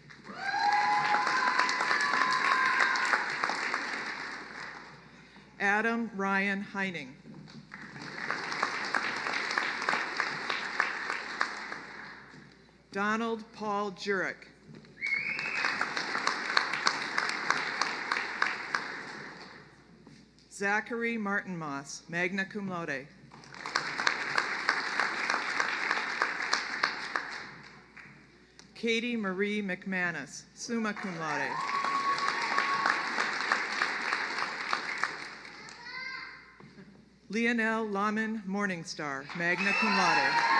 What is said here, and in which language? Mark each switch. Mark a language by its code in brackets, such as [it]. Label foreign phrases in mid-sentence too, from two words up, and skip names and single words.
[en] Adam Ryan Heining. Donald Paul Jurek. Zachary Martin Moss, [la] magna cum laude. Katie Marie McManus, summa cum laude. Leonel Laman Morningstar, magna cum laude.